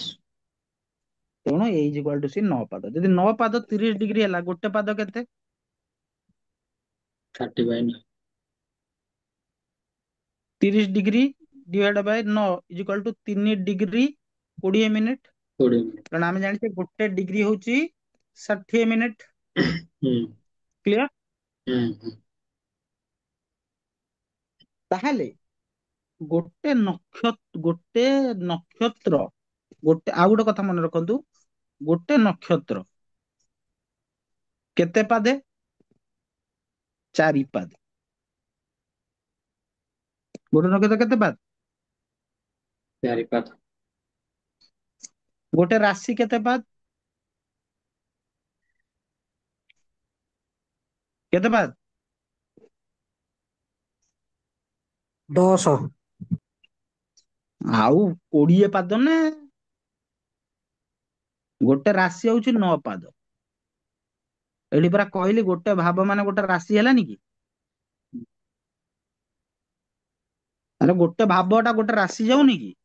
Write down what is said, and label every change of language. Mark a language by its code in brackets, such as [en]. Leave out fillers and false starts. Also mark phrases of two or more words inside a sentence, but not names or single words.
[or] ତେଣୁ A [en] is equal to [or] C 9 ପାଦ ଯଦି 9 ପାଦ 30 ଡିଗ୍ରୀ ହେଲା ଗୋଟେ ପାଦ କେତେ 30/9। [en] 30 degree divide by 9 is equal to 3 degree 20 minute 20 मिनट। [or] କାରଣ ଆମେ ଜାଣିଛେ ଗୋଟେ ଡିଗ୍ରୀ ହଉଛି 60 ମିନିଟ हम्म। କ୍ଲିୟର हम्म। ତାହେଲେ ଗୋଟେ ନକ୍ଷତ୍ର ଗୋଟେ ଆଉ ଗୋଟେ କଥା ମନେ ରଖନ୍ତୁ ଗୋଟେ ନକ୍ଷତ୍ର କେତେ ପାଦେ 4 ପାଦ ଗୋଟେ ନକ୍ଷତ୍ର କେତେ ପାଦ [hi] प्यारी बात। [or] ଗୋଟେ ରାଶି କେତେ ପାଦ କେତେ ପାଦ 10। ଆଉ 20 ପାଦ ନା ଗୋଟେ ରାଶି ହଉଛି 9 ପାଦ ଏଠି ପରା କହିଲି ଗୋଟେ ଭାବ ମାନେ ଗୋଟେ ରାଶି ହେଲାନି କି ତାହେଲେ ଗୋଟେ ଭାବଟା ଗୋଟେ ରାଶି ଯାଉନି କି